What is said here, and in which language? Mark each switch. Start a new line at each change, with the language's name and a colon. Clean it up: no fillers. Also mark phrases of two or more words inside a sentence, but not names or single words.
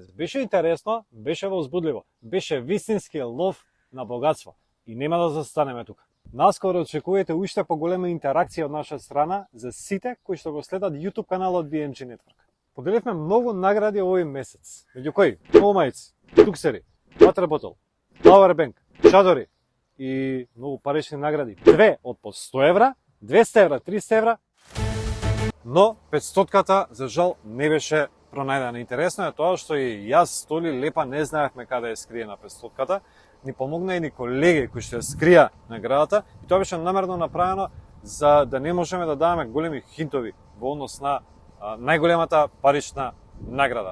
Macedonian: Беше интересно, беше возбудливо, беше вистински лов на богатство. И нема да застанеме тука. Наскоро очекувате уште поголема интеракција од наша страна за сите кои што го следат YouTube каналот BMG Network. Поделивме многу награди овој месец, меѓу кои многу мајци, туксери,
English: water bottle, power bank,
Macedonian: чадори и многу парични награди. Две од по 100 евра, 200 евра, 300 евра, но 500-ката за жал не беше пронајдена. Интересно е тоа што и јас, Толи, Лепа не знаевме каде е скриена 500-ката. Ни помогна и ни колеги кои што ја скрија наградата и тоа беше намерно направено за да не можеме да даваме големи хинтови во однос на најголемата парична награда.